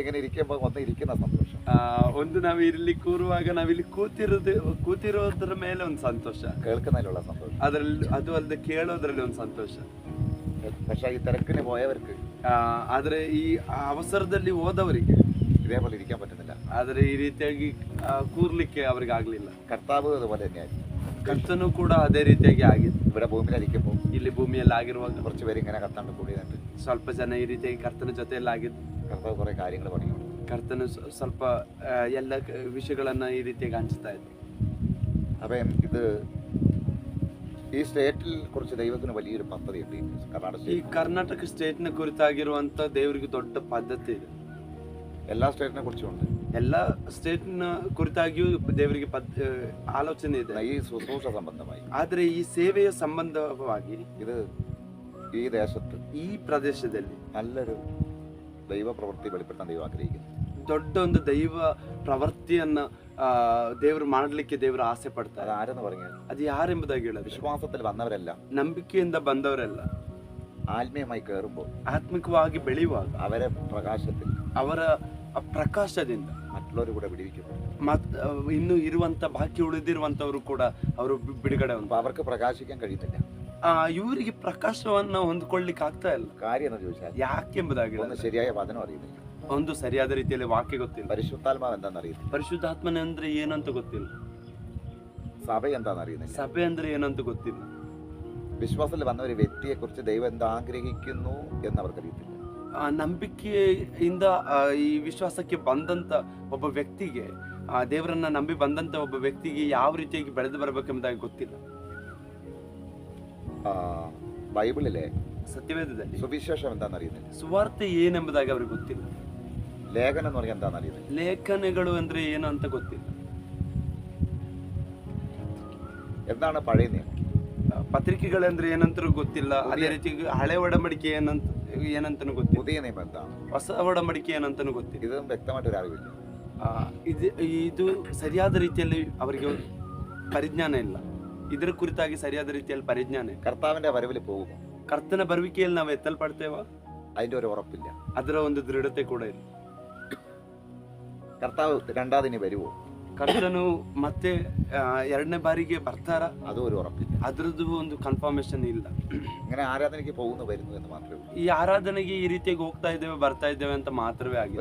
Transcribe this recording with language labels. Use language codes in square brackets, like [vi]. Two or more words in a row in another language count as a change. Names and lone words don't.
[ml] ഇരിക്കുമ്പോൾ ഒന്ന് ഇരിക്കുന്ന സന്തോഷം, [kn] ಒಂದು ನಾವು ಇಲ್ಲಿ ಕೂರುವಾಗ ನಾವಿಲ್ಲಿ ಕೂತಿರೋದ್ರ ಮೇಲೆ ಒಂದು ಸಂತೋಷ, [ml] കേൾക്കുന്നതിലുള്ള സന്തോഷം, [kn] ಅದರಲ್ಲಿ ಅದು ಅಲ್ಲದೆ ಕೇಳೋದ್ರಲ್ಲಿ ಒಂದು ಸಂತೋಷ. [ml] പക്ഷെ ഈ തിരക്കിന് പോയവർക്ക് [kn] ಆದ್ರೆ ಈ ಅವಸರದಲ್ಲಿ ಹೋದವರಿಗೆ [ml] ഇതേപോലെ ഇരിക്കാൻ പറ്റുന്നില്ല. [kn] ಆದ್ರೆ ಈ ರೀತಿಯಾಗಿ ಕೂರ್ಲಿಕ್ಕೆ ಅವ್ರಿಗೆ ಆಗ್ಲಿಲ್ಲ. [ml] കർത്താവ് അതുപോലെ തന്നെയായിരുന്നു. [kn] ಕರ್ತನು ಕೂಡ ಅದೇ ರೀತಿಯಾಗಿ ಆಗಿತ್ತು. [ml] ഇവിടെ ഭൂമിയിലിരിക്കുമ്പോൾ [kn] ಇಲ್ಲಿ ಭೂಮಿಯಲ್ಲಿ ಆಗಿರುವಾಗ [ml] കുറച്ച് പേര് ഇങ്ങനെ കർത്താണ്ട് കൂടി നിന്നിട്ട് [kn] ಸ್ವಲ್ಪ ಜನ ಈ ರೀತಿಯಾಗಿ ಕರ್ತನ ಜೊತೆಯಲ್ಲಿ ಆಗಿದ್ದು. [ml] കർത്താവ് കുറെ കാര്യങ്ങൾ പറഞ്ഞു. [kn] ಕರ್ತನು ಸ್ವಲ್ಪ ಎಲ್ಲ ವಿಷಯಗಳನ್ನ ಈ ರೀತಿಯಾಗಿ ಹಂಚ್ತಾ ಇದ್ರು. [ml] അപ്പം ഇത് ഈ സ്റ്റേറ്റിൽ കുറിച്ച് ദൈവത്തിന് വലിയൊരു പദ്ധതിയുണ്ട്. [kn] ಈ ಕರ್ನಾಟಕ ಸ್ಟೇಟ್ನ ಕುರಿತಾಗಿರುವಂತ ದೇವರಿಗೆ ದೊಡ್ಡ ಪದ್ಧತಿ ಇದೆ. [ml] എല്ലാ സ്റ്റേറ്റിനെ കുറിച്ചും ഉണ്ട്. [kn] ಎಲ್ಲ ಸ್ಟೇಟ್ನ ಕುರಿತಾಗಿಯೂ ದೇವರಿಗೆ ಆಲೋಚನೆ ಇದೆ. [ml] ഈ ശുശ്രൂഷ സംബന്ധമായി, [kn] ಆದ್ರೆ ಈ ಸೇವೆಯ ಸಂಬಂಧವಾಗಿ [ml] ഇത് ഈ ദേശത്ത് [kn] ಈ ಪ್ರದೇಶದಲ್ಲಿ [ml] നല്ലൊരു ദൈവ പ്രവൃത്തി വെളിപ്പെടുത്താൻ ദൈവം ആഗ്രഹിക്കുന്നു. [kn] ದೊಡ್ಡ ಒಂದು ದೈವ ಪ್ರವೃತ್ತಿಯನ್ನ ದೇವರು ಮಾಡಲಿಕ್ಕೆ ದೇವರು ಆಸೆ ಪಡ್ತಾರೆ. [ml] അത് ആരെന്ന് പറഞ്ഞാൽ [kn] ಅದು ಯಾರೆಂಬುದಾಗಿ ಹೇಳೋದು, [ml] വിശ്വാസത്തിൽ വന്നവരെല്ലാം [kn] ನಂಬಿಕೆಯಿಂದ ಬಂದವರೆಲ್ಲ [ml] ആത്മീയമായി കയറുമ്പോൾ [kn] ಆತ್ಮಿಕವಾಗಿ ಬೆಳೆಯುವಾಗ [ml] അവരെ പ്രകാശത്തിൽ [kn] ಅವರ ಪ್ರಕಾಶದಿಂದ [ml] മറ്റുള്ളവർ കൂടെ വിടിവിക്കുന്നു. [kn] ಇನ್ನು ಇರುವಂತ ಬಾಕಿ ಉಳಿದಿರುವಂತವರು ಕೂಡ ಅವರು ಬಿಡುಗಡೆ [ml] അപ്പൊ അവർക്ക് പ്രകാശിക്കാൻ കഴിയുന്നില്ല. [kn] ಇವರಿಗೆ ಪ್ರಕಾಶವನ್ನ ಹೊಂದ್ಕೊಳ್ಳಿಕ್ಕೆ ಆಗ್ತಾ ಇಲ್ಲ. [ml] കാര്യം എന്ന് ചോദിച്ചാൽ [kn] ಯಾಕೆಂಬುದಾಗಿ [ml] ഒന്ന് ശരിയായ വചനം അറിയുന്നില്ല. [kn] ಒಂದು ಸರಿಯಾದ ರೀತಿಯಲ್ಲಿ ವಾಕ್ಯ ಗೊತ್ತಿಲ್ಲ. [ml] പരിശുദ്ധാത്മാവ് എന്താണെന്ന് അറിയുന്നില്ല. [kn] ಪರಿಶುದ್ಧಾತ್ಮನೆ ಅಂದ್ರೆ ಏನಂತ ಗೊತ್ತಿಲ್ಲ. [ml] സഭ എന്താണെന്ന് അറിയുന്നില്ല. [kn] ಸಭೆ ಅಂದ್ರೆ ಏನಂತ ಗೊತ್ತಿಲ್ಲ. [ml] വിശ്വാസത്തിൽ വന്ന ഒരു വ്യക്തിയെ കുറിച്ച് ദൈവം എന്താ ആഗ്രഹിക്കുന്നു എന്ന് അവർക്കറിയത്തില്ല. [kn] ನಂಬಿಕೆಯಿಂದ ಈ ವಿಶ್ವಾಸಕ್ಕೆ ಬಂದಂತ ಒಬ್ಬ ವ್ಯಕ್ತಿಗೆ, ದೇವರನ್ನ ನಂಬಿ ಬಂದಂತ ಒಬ್ಬ ವ್ಯಕ್ತಿಗೆ ಯಾವ ರೀತಿಯಾಗಿ ಬೆಳೆದು ಬರಬೇಕೆಂಬುದಾಗಿ ಗೊತ್ತಿಲ್ಲ. [ml] ബൈബിളിലെ [kn] ಸತ್ಯವೇದದಲ್ಲಿ [ml] സുവിശേഷം എന്താണെന്ന് അറിയുന്നില്ല. [kn] ಸುವಾರ್ತೆ ಏನೆಂಬುದಾಗಿ ಅವ್ರಿಗೆ ಗೊತ್ತಿಲ್ಲ. [ml] ലേഖനം എന്ന് പറഞ്ഞാൽ എന്താണെന്ന് അറിയുന്നില്ല. [kn] ಲೇಖನಗಳು ಅಂದ್ರೆ ಏನು ಅಂತ ಗೊತ್ತಿಲ್ಲ. [ml] എന്താണ് പഴയ നിയമം, [kn] ಪತ್ರಿಕೆಗಳಂದ್ರೆ ಏನಂತ ಗೊತ್ತಿಲ್ಲ. ಅದೇ ರೀತಿ ಹಳೆ ಒಡಂಬಡಿಕೆ ಏನಂತನೂ ಗೊತ್ತಿಲ್ಲ. [ml] പുതിയ നിയമം എന്താണ്, [kn] ಹೊಸ ಒಡಂಬಡಿಕೆ ಏನಂತನೂ ಗೊತ್ತಿಲ್ಲ. [ml] ഇതും വ്യക്തമായിട്ടൊരു അറിവില്ല. [kn] ಇದು ಸರಿಯಾದ ರೀತಿಯಲ್ಲಿ ಅವರಿಗೆ ಪರಿಜ್ಞಾನ ಇಲ್ಲ. ಇದರ ಕುರಿತಾಗಿ ಸರಿಯಾದ ರೀತಿಯಲ್ಲಿ ಪರಿಜ್ಞಾನ ಇಲ್ಲ. [ml] കർത്താവിന്റെ വരവിൽ പോകുമോ, [kn] ಕರ್ತನ ಬರುವಿಕೆಯಲ್ಲಿ ನಾವು ಎತ್ತಲ್ಪಡ್ತೇವ, [ml] അതിന്റെ ഒരു ഉറപ്പില്ല. [kn] ಅದರ ಒಂದು ದೃಢತೆ ಕೂಡ ಇಲ್ಲ. [ml] കർത്താവ് രണ്ടാമതിനി വരുമോ, [kn] ಕರ್ತನು ಮತ್ತೆ ಎರಡನೇ ಬಾರಿಗೆ ಬರ್ತಾರ, [ml] അതും ഒരു ഉറപ്പില്ല. [kn] ಅದ್ರದ್ದು ಒಂದು ಕನ್ಫರ್ಮೇಶನ್ ಇಲ್ಲ. [ml] ഇങ്ങനെ ആരാധനയ്ക്ക് പോകുന്നു വരുന്നു എന്ന് മാത്രമേ ഉള്ളൂ. [kn] ಈ ಆರಾಧನೆಗೆ ಈ ರೀತಿಯಾಗಿ ಹೋಗ್ತಾ ಇದ್ದೇವೆ ಬರ್ತಾ ಇದ್ದೇವೆ ಅಂತ ಮಾತ್ರವೇ ಆಗಿದೆ.